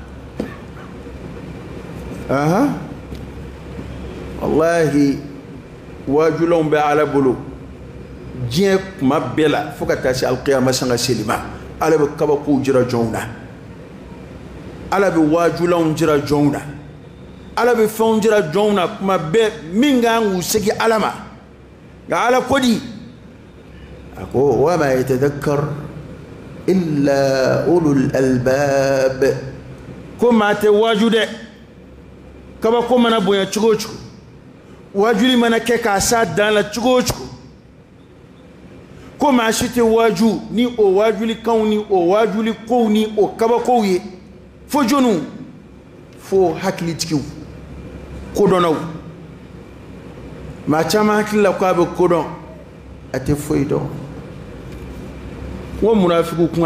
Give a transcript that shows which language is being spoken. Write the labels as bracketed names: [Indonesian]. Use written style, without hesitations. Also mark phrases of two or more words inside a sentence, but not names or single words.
[Bambara] wallahi waajulanw bɛ ala bolo diɲɛ kuma bɛɛ la fo ka taa se alqiyama sanga seli ma ala bɛ kabakow jira jɔnw na ala bɛ waajulanw jira jɔnw na ala bɛ fɛnw jira jɔnw na kuma bɛɛ min kan k'u segin ala ma nka ala ko di a ko [Arabic] وما يتذكر إلا أولو الألباب [Bambara] ko maa tɛ waaju dɛ kabako mana bonya cogo o cogo waajuli mana kɛ k'a s'a dan la cogo o cogo ko maa si tɛ waaju ni o waajulikanw ni o waajulikow ni o kabakow ye fo jɔnniw fo hakilitigiw kodɔnnaw maa caman hakili la ko a bɛ kodɔn a tɛ foyi dɔn wa munafiqu kun